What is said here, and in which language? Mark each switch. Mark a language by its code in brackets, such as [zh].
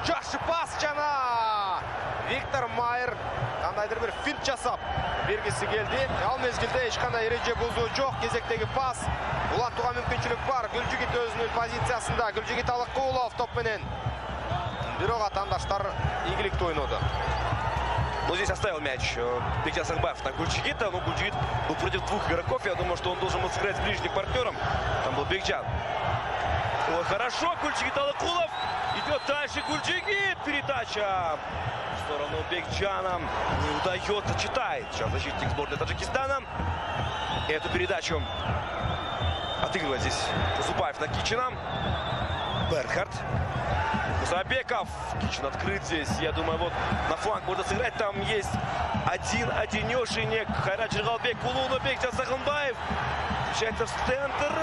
[ky] Жакшы пас жана Виктор Майер кандайдыр бир финт жасап бергisi келди. Ал мезгилде эч кандай эреже бузуу жок. Кезектеги пас улантууга мүмкүнчүлүк бар. Гүлжигит өзүнүн позициясында. Гүлжигит Алыкулов топ менен. Бирок атаандаштар ийгиликтүү ойноду. [ru] Но здесь оставил мяч Бекжан Сағынбаев на Гульджигита. Но Гульджигит был против двух игроков. Я думаю, что он должен был сыграть с ближним партнером. Там был Бекжан. Ой, хорошо. Гульджигит Алыкулов. Идет дальше Гульджигит. Передача в сторону Бекжана. Не удается. Читает сейчас защитник сборной Таджикистана. Эту передачу отыгрывает здесь Зубаев на Кичина. Берхард. Мусабеков. Кичин открыт здесь. Я думаю, вот на фланг можно сыграть. Там есть одинешенек. Қайрат Жырғалбекұлы, но Бекжан Сағынбаев включается в центр.